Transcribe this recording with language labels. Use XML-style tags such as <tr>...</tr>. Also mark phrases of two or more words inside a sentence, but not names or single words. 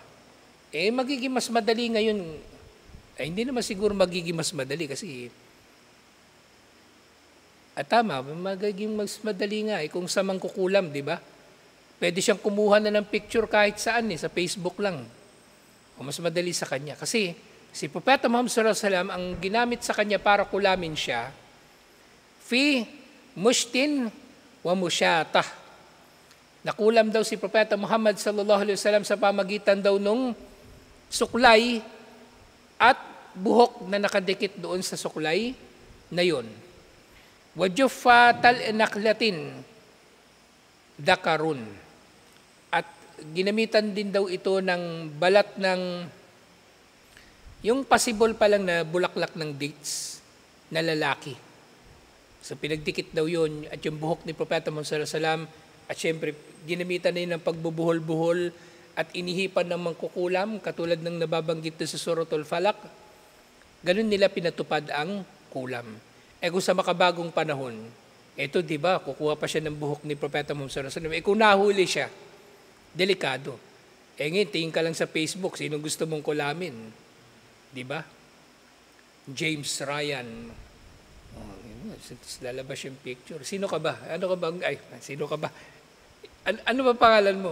<tl>Magiging mas madali ngayon. Hindi naman siguro magiging mas madali kasi tama, magiging mas madali nga kung sa mangkukulam, di ba? Pwede siyang kumuha na ng picture kahit saan sa Facebook lang. O mas madali sa kanya. Kasi si Propeta Muhammad</tl> <ar>صلى الله عليه وسلم,</ar> <tl>ang ginamit sa kanya para kulamin siya,</tl> <ar>في مشط ومشاطة.</ar> <tl>Nakulam daw si Propeta Muhammad</tl> <ar>صلى الله عليه وسلم</ar> <tl>sa pamagitan daw nung suklay at buhok na nakadikit doon sa suklay na yun.</tl> <ar>وجف طلع نخلة ذكر.</ar> <tl>At ginamitan din daw ito ng balat ng yung possible pa lang na bulaklak ng dates na lalaki. So pinagdikit daw yun at yung buhok ni Propeta Muhammad</tl> <ar>صلى الله عليه وسلم</ar> <tl>at syempre ginamitan na yun ng pagbubuhol-buhol at inihipan ng mangkukulam katulad ng nababanggit sa</tl> <ar>سورة الفلق.</ar> <tl>Ganun nila pinatupad ang kulam. Kung sa makabagong panahon, ito di ba, kukuha pa siya ng buhok ni Propeta Muhammad</tl> <ar>صلى الله عليه وسلم.</ar> <tl>Kung nahuli siya, delikado. Ngayon, tingin ka lang sa Facebook, sino gusto mong kulamin? Di ba? James Ryan. Lalabas yung picture. Sino ka ba? Sino ka ba? Ano ba pangalan mo?</tl>